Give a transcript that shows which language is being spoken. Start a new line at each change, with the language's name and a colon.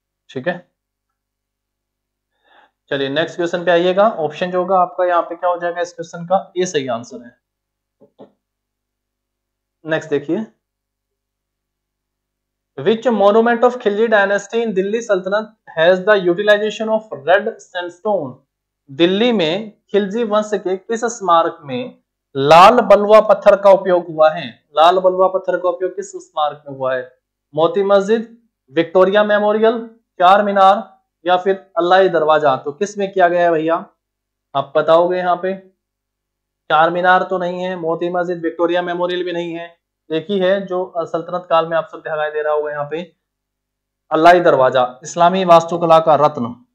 Hindi: ठीक है, चलिए नेक्स्ट क्वेश्चन पे आइएगा। ऑप्शन जो होगा आपका यहाँ पे क्या हो जाएगा, इस क्वेश्चन का ए सही आंसर है। नेक्स्ट देखिए,
English: Which monument of Khilji dynasty in Delhi Sultanate has the utilization of red sandstone?
Hindi: Delhi में खिलजी वंश के किस स्मारक में लाल बलुआ पत्थर का उपयोग हुआ है? लाल बलुआ पत्थर का उपयोग किस स्मारक में हुआ है? मोती मस्जिद, विक्टोरिया मेमोरियल, चार मीनार या फिर अल्लाही दरवाजा? तो किस में किया गया है भैया, आप बताओगे यहाँ पे? चार मीनार तो नहीं है, मोती मस्जिद, विक्टोरिया मेमोरियल भी नहीं है, एक ही है जो सल्तनत काल में आप सब दिखाई दे रहा होगा यहाँ पे, अल्लाही दरवाजा, इस्लामी वास्तुकला का रत्न।